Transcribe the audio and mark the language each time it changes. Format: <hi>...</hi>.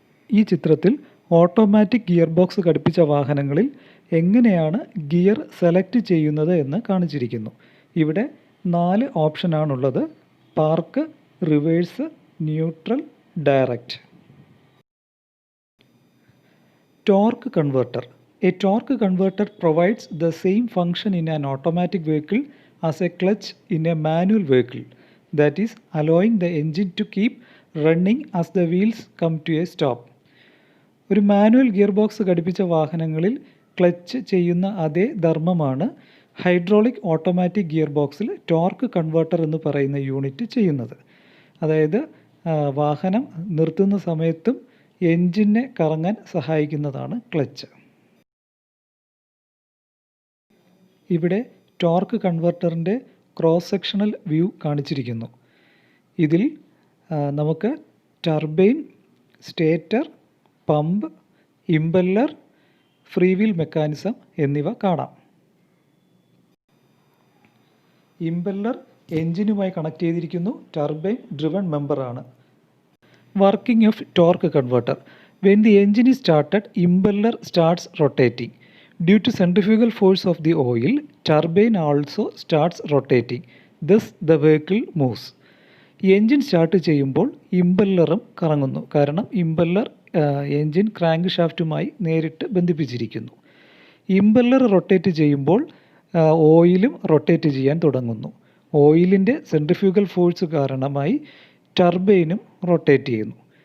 <ml>ഈ ചിത്രത്തിൽ automatic gear box ഘടിപ്പിച്ച വാഹനങ്ങളിൽ എങ്ങനെയാണ് ഗിയർ സെലക്ട് ചെയ്യുന്നത് എന്ന് കാണിച്ചിരിക്കുന്നു. ഇവിടെ 4 ഓപ്ഷനാണുള്ളത്: park, reverse, neutral, direct. Torque converter.</ml> <en>A torque converter provides the same function in an automatic vehicle as a clutch in a manual vehicle, that is, allowing the engine to keep running as the wheels come to a stop.</en> <ml>ഒരു manual gear box ഘടിപ്പിച്ച വാഹനങ്ങളിൽ clutch ചെയ്യുന്ന അതേ ധർമ്മമാണ് hydraulic automatic gear ബോക്സിൽ torque converter എന്ന് പറയുന്ന unit ചെയ്യുന്നത്. അതായത് വാഹനം നിർത്തുന്ന സമയത്തും എൻജിനെ കറങ്ങാൻ സഹായിക്കുന്നതാണ് ക്ലച്ച്. ഇവിടെ ടോർക്ക് കൺവേർട്ടറിൻ്റെ ക്രോസ് സെക്ഷണൽ വ്യൂ കാണിച്ചിരിക്കുന്നു. ഇതിൽ നമുക്ക് turbine, stator, pump, impeller, free wheel mechanism എന്നിവ കാണാം. ഇമ്പല്ലർ എൻജിനുമായി കണക്ട് ചെയ്തിരിക്കുന്നു. ടർബൈൻ ഡ്രിവൺ മെമ്പറാണ്.</ml> <en>Working of torque converter. When the engine is started, impeller starts rotating. Due to centrifugal force of the oil, turbine also starts rotating. Thus the vehicle moves.</en> <ml>Engine start ചെയ്യുമ്പോൾ ഇമ്പല്ലറും കറങ്ങുന്നു. കാരണം impeller engine crank ഷാഫ്റ്റുമായി നേരിട്ട് ബന്ധിപ്പിച്ചിരിക്കുന്നു. Impeller rotate ചെയ്യുമ്പോൾ ഓയിലും rotate ചെയ്യാൻ തുടങ്ങുന്നു. ഓയിലിൻ്റെ സെൻട്രിഫ്യൂഗൽ ഫോഴ്സ് കാരണമായി ടർബൈനും റൊട്ടേറ്റ് ചെയ്യുന്നു.</ml>